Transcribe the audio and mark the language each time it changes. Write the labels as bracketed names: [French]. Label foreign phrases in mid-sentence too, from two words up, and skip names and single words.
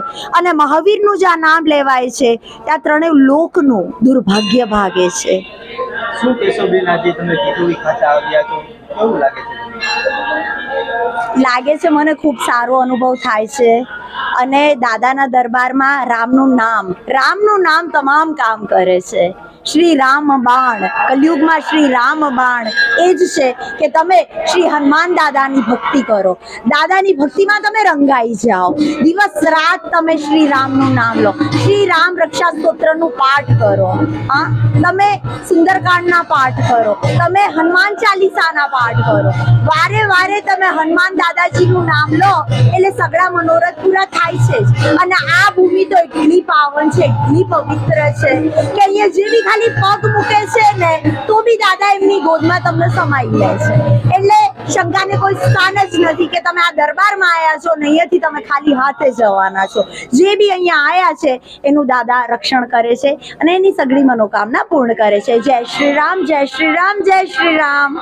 [Gujarati] અને મહાવીરનું જ્યાં નામ લેવાય છે ત્યાં ત્રણેય લોકનું દુર્ભાગ્ય ભાગે છે। શું કેશો બેન, આજે તમે ગીધોડી ખાતે આવ્યા છો, કેવું લાગે છે? મને ખૂબ સારો અનુભવ થાય છે અને દાદાના દરબારમાં રામનું નામ તમામ કામ કરે છે। શ્રી રામ બાણ કલયુગ માં શ્રી રામ બાણ એજ છે કે તમે શ્રી હનુમાન દાદાની ભક્તિ કરો, દાદાની ભક્તિ માં તમે રંગાઈ જાઓ। દિવસ રાત તમે શ્રી રામ નું નામ લો, શ્રી રામ રક્ષા સ્તોત્ર નું પાઠ કરો, હા તમે સુંદરકાંડ ના પાઠ કરો, તમે હનુમાન ચાલીસા ના પાઠ કરો। વારે વારે તમે હનુમાન દાદાજી નું નામ લો એટલે સઘળા મનોરથ પૂરા થાય છે। અને આ ભૂમિ તો એટલી પાવન છે, એટલી પવિત્ર છે કે અહીંયા જે બી ખાલી પગ મૂકે છે ને તો ભી દાદા એમની ગોદમાં તમને સમાઈ લે છે। એટલે શંકાને કોઈ સ્થાન જ નથી કે તમે આ દરબારમાં આયા છો ને અહીંયાથી તમે ખાલી હાથે જવાના છો। જે બી અહીંયા આયા છે એનું દાદા રક્ષણ કરે છે અને એની સગળી મનોકામના પૂર્ણ કરે છે। જય શ્રી રામ, જય શ્રી રામ, જય શ્રી રામ।